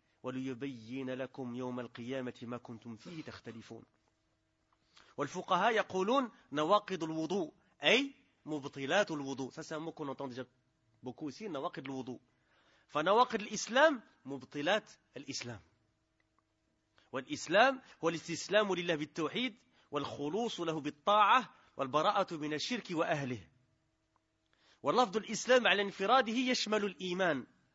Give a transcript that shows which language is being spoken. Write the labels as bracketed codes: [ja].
[ar] وليبين لكم يوم القيامة ما كنتم فيه تختلفون. والفقهاء يقولون نواقض الوضوء أي مبطلات الوضوء. [fr] Ça c'est un mot qu'on entend déjà beaucoup aussi, [ar] نواقض الوضوء. فنواقض الإسلام مبطلات الإسلام. والإسلام هو الاستسلام لله بالتوحيد والخلوص له بالطاعة والبراءة من الشرك وأهله. واللفظ الإسلام على انفراده يشمل الإيمان.